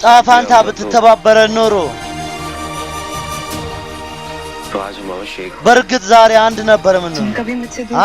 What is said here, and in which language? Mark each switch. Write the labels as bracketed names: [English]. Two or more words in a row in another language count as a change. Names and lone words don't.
[Amharic] ጣፋንታ [Hindi] दिया होता [Amharic] ብትተባበረን ኖሮ [Hindi] तो आज हम अवश्य एक [Amharic] በእርግጥ ዛሬ አንድ ነበር ምን ነው [Hindi] कभी मुझसे दूर